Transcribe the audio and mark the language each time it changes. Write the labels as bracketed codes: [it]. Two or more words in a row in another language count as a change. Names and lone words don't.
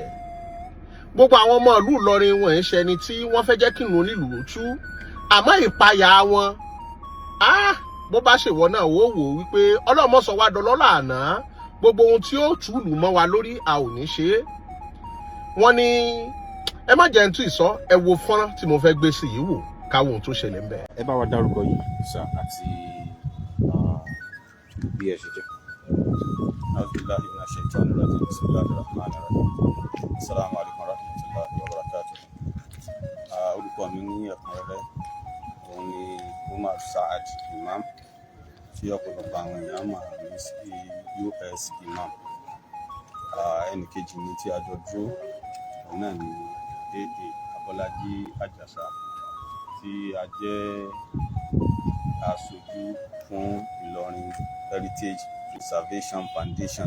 [yo] gbogbo àwọn ọmọ ìlú Ìlọrin wọn ń ṣe ẹni tí wọ́n fẹ́ jẹ́ kí ìlú onílùú tú, àmọ́ ìpayà wọn bó bá ṣèwọ náà wò wípé ọlọ́mọ sọ wá dọlọ́lá àná, gbogbo ohun tí ó túlù mọ́ wa lórí a ò ní ṣe é. wọ́n ní ẹ má jẹ́ ń tú ìsọ, ẹ wo fọ́nrán tí mo fẹ́ gbé sí yìí wò káwọn ohun tó ṣẹlẹ̀ ń bẹ̀. ẹ bá wa dárúkọ yìí sà àti bí ẹ ṣe jẹ́. [ar] الحمد لله من الشيطان الرجيم. بسم الله الرحمن الرحيم. السلام عليكم ورحمة الله وبركاته. [yo] Orúkọ mi ní ẹ̀kúnrẹ́rẹ́ òun ni Umar Saad Imam, tí ọ̀pọ̀lọpọ̀ àwọn èèyàn máa ní sí US Imam. ẹnì kejì mi tí a jọ dúró òun náà ni Dédé Abọ́lájí Àjàsà, tí a jẹ́ aṣojú fún Ìlọrin Heritage Preservation Foundation.